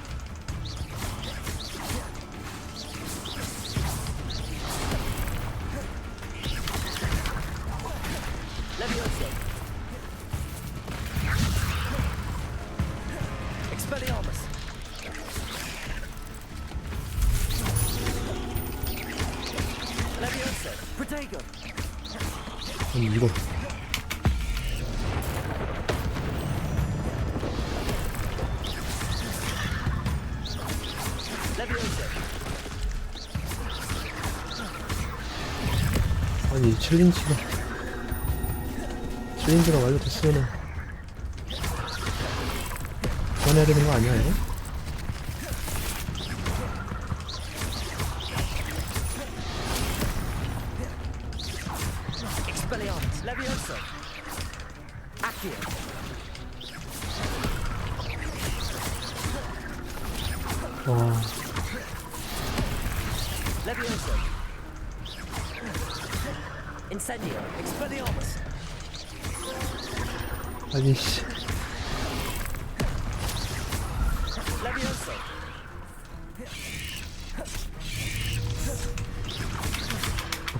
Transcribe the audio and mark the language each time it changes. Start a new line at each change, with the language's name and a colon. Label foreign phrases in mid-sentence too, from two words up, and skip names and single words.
Korean: Levioso! Expelliarmus! Levioso! Protego! 아니 이거 Levioso! 아니 챌린지가 완료됐으면은 그만해야 되는 거 아니야 이거? Expelliarmus! Levioso! Accio! 와 Levioso! Incendio! Expelliarmus! 아니 씨 Levioso!